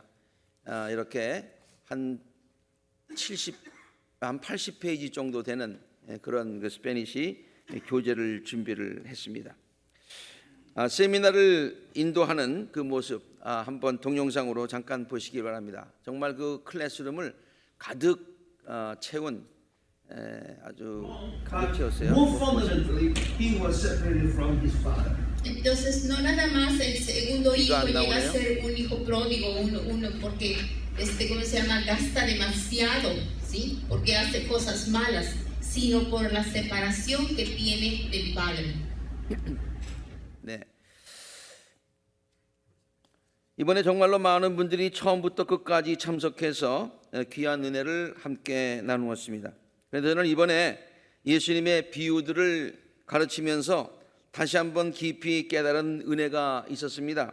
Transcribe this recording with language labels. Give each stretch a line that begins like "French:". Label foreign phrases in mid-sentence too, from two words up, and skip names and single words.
Korean: 이렇게 한 80페이지 정도 되는 그런 그 스페니쉬 교재를 준비를 했습니다. 세미나를 인도하는 그 모습 한번 동영상으로 잠깐 보시기 바랍니다. 정말 그 클래스룸을 가득 채운 아주 가득 채웠어요.
Spanish: Entonces no nada más el segundo hijo llega a ser un hijo pródigo, uno porque ¿cómo se llama? Gasta demasiado, ¿sí? Porque hace cosas malas, sino por la separación que tiene del padre.
Korean: 네. 이번에 정말로 많은 분들이 처음부터 끝까지 참석해서 귀한 은혜를 함께 나누었습니다. 그래서 저는 이번에 예수님의 비유들을 가르치면서 다시 한번 깊이 깨달은 은혜가 있었습니다.